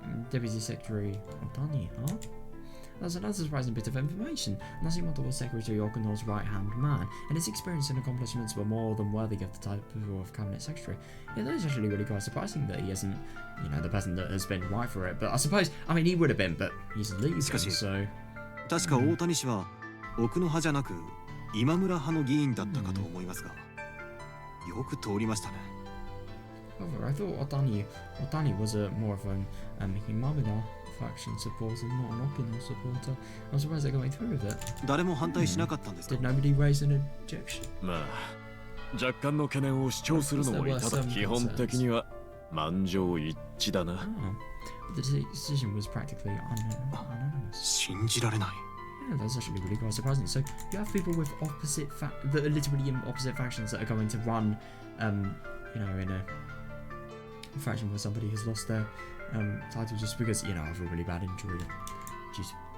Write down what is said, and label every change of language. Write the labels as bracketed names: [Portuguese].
[English] Deputy Secretary Otani, huh? That's another surprising bit of information. Nashimoto was Secretary Okuno's right-hand man, and his experience and accomplishments were more than worthy of the title of Cabinet Secretary. Yeah, that is actually really quite surprising that he isn't, the person that has been right for it. But I suppose, he would have been, but he's leaving, so... [Japanese] 確か大谷氏は奥野派じゃなく今村派の議員だったかと思いますが、よく通りましたね。 [English] However, I thought Otani was more of an Himamura faction supporter, not an Okino supporter. I'm surprised they're going through with it. [Japanese] 誰も反対しなかったんですか? [English] Did nobody raise an objection? [Japanese] まあ、若干の懸念を主張するのもいただ基本的には満場一致だな。 [English] The decision was practically unanimous. [Japanese] 信じられない。 [English] Yeah, that's actually really quite surprising. So you have people with that are literally in opposite factions that are going to run, in a fraction where somebody has lost their title just because, you know, of a really bad injury. Jeez.